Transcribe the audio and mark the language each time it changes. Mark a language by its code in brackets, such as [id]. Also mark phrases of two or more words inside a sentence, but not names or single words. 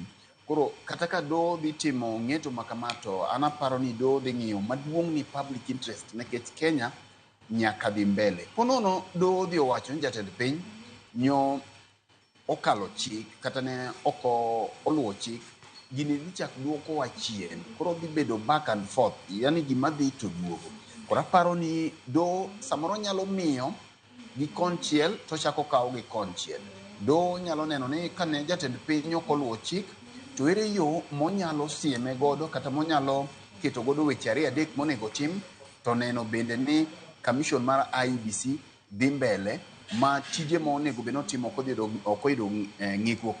[luo] Koro kata ka doho dhi timo ng'eto ma kama, to an aparo ni doho dhi ng'iyo maduong' ni [en] public interest [luo] nikech Kenya nyaka dhi mbele. Ponono doho dhi owacho ni jatend piny nyo okalo chik kata ne oko oluwo chik, gini dhi chak duoko wa chien. Koro dhi bedo [en] back and forth, [luo] yani gima dhi to duogo. Koro aparo ni doho samoro nyalo miyo gi konchiel to chako kawo gi konchiel. Doho nyalo neno ni kane jatend piny ok oluwo chik, to ere yo monyalo sieme godo kata monyalo keto godo weche ariyo adek monego tim, to neno bende ni commission mar IEBC dhi mbele ma tije ma onego bed notimo ok oyudo ng'ikruok.